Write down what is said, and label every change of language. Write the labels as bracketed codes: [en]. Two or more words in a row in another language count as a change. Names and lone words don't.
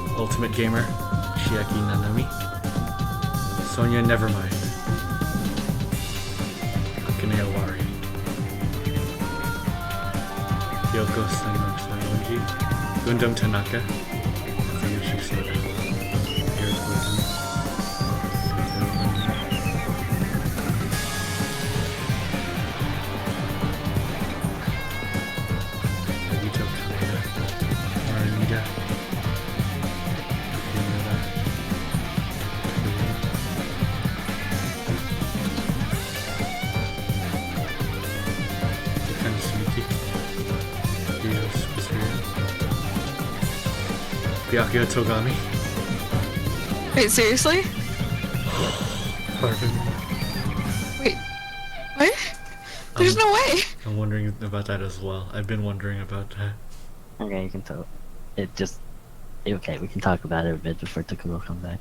[en] Ultimate Gamer, Chiaki Nanami, Sonia Nevermind, Akane Owari, Yoko Sanoji, Gundam Tanaka, Fuyushi Soda, Eric Wilson, Nagito Kameda, Marinida, Yamada, Kansuki, Ryo Suzuki, Byakuya Togami. Wait, seriously? Pardon. Wait, what? There's no way. I'm wondering about that as well. I've been wondering about that. Okay, you can talk. It just... Okay, we can talk about it a bit before Takuro comes back.